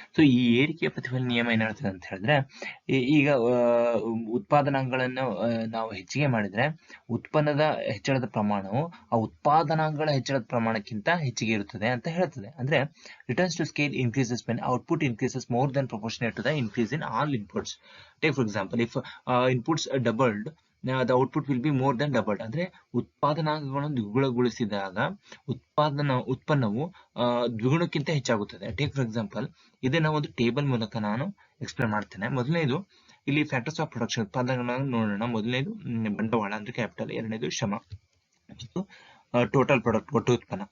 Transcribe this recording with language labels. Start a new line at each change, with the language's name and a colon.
Kannada: So ಈ ಏರಿಕೆಯ ಪ್ರತಿಫಲದ ನಿಯಮ ಏನ್ ಹೇಳ್ತದೆ ಅಂತ ಹೇಳಿದ್ರೆ ಈಗ ಉತ್ಪಾದನಾಂಗಗಳನ್ನು ನಾವು ಹೆಚ್ಚಿಗೆ ಮಾಡಿದ್ರೆ ಉತ್ಪನ್ನದ ಹೆಚ್ಚಳದ ಪ್ರಮಾಣವು ಆ ಉತ್ಪಾದನಾಂಗಗಳ ಹೆಚ್ಚಳದ ಪ್ರಮಾಣಕ್ಕಿಂತ ಹೆಚ್ಚಿಗೆ ಇರುತ್ತದೆ ಅಂತ ಹೇಳ್ತದೆ.
English: ಅಂದ್ರೆ returns to scale increases when output increases more than proportionate to the increase in all inputs. Take for example if inputs doubled the output will be more than doubled.
Kannada: ಅಂದ್ರೆ ಉತ್ಪಾದನಾಂಗಗಳನ್ನು ದ್ವಿಗುಣಗೊಳಿಸಿದಾಗ ಉತ್ಪನ್ನವು ದ್ವಿಗುಣಕ್ಕಿಂತ ಹೆಚ್ಚಾಗುತ್ತದೆ.
English: take for example
Kannada: ಇದನ್ನ ಒಂದು table ಮೂಲಕ ನಾನು explain ಮಾಡ್ತೇನೆ. ಮೊದಲನೇದು ಇಲ್ಲಿ ಫ್ಯಾಕ್ಟರ್ಸ್ ಆಫ್ ಪ್ರೊಡಕ್ಷನ್ ಉತ್ಪಾದನೆಗಳನ್ನು ನೋಡೋಣ. ಮೊದಲನೇದು ಬಂಡವಾಳ ಅಂದ್ರೆ ಕ್ಯಾಪಿಟಲ್, ಎರಡನೇದು ಶ್ರಮ ಮತ್ತು ಟೋಟಲ್ ಪ್ರಾಡಕ್ಟ್ ಒಟ್ಟು ಉತ್ಪನ್ನ.